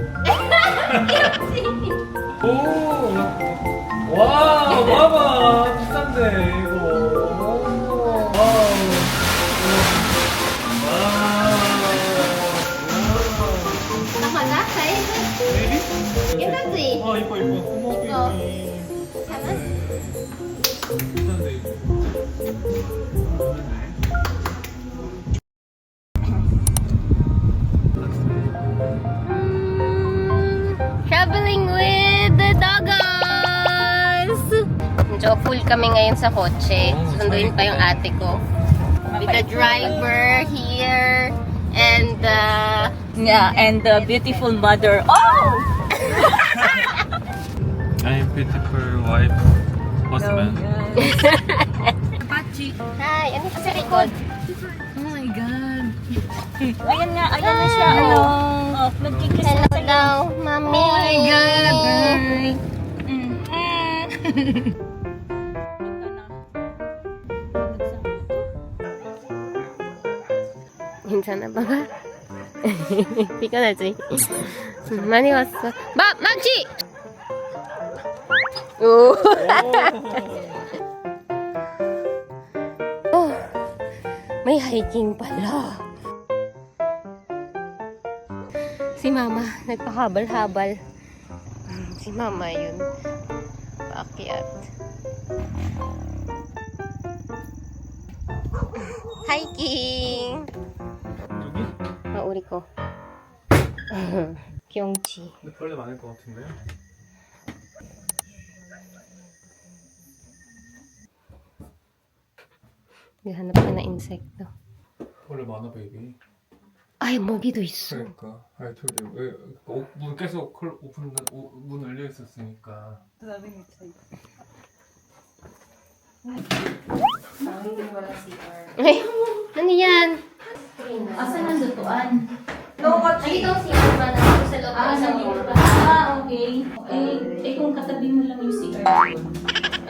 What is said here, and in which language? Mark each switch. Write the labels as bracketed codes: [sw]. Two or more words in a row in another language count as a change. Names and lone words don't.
[ko] 오, 와, 봐봐. 비싼데, 이거. 오, 와우. [tl] Tama na, sa'yo. [ko] 베이비? [tl] Ito si. [ko] 아, 이뻐, 이뻐. 어머, 이거. 베이비. [tl] Tama? [ko] 비싼데, 이거. [en] Traveling with the doggos! [tl] Medyo full kami ngayon sa kotse. Sunduin pa yung ate ko. [en] With the driver here and Yeah, and the beautiful mother. Oh! I'm beautiful wife, husband. [tl] Hi, ano sa likod? Ayan nga, ayan na siya. Oh, nagkikiss Hello na sa'yo. daw, mami. [en] Oh my God. [ko] 괜찮아, 봐봐. 피곤하지? 많이 왔어. 맘치! 오. [tl] Oh, may hiking pala. Si Mama, nagpahabal-habal. Si Mama yun. Paakyat. Hiking! [ko] 여기? Mauri ko. Kyongchi. 근데 벌레 많을 것 같은데? [tl] Hanap ka na insekto. [ko] 벌레 많아, 베이비. Ay, 모기도 있어. 그러니까. [en] I told you. [ko] 왜, 문 계속 문 열려 있었으니까. [tl] Ay, ano yan? Asan ang lutuan? Nakita ko si Mama na sa loob ng isang okay. Eh, kung katabi mo lang yung CR.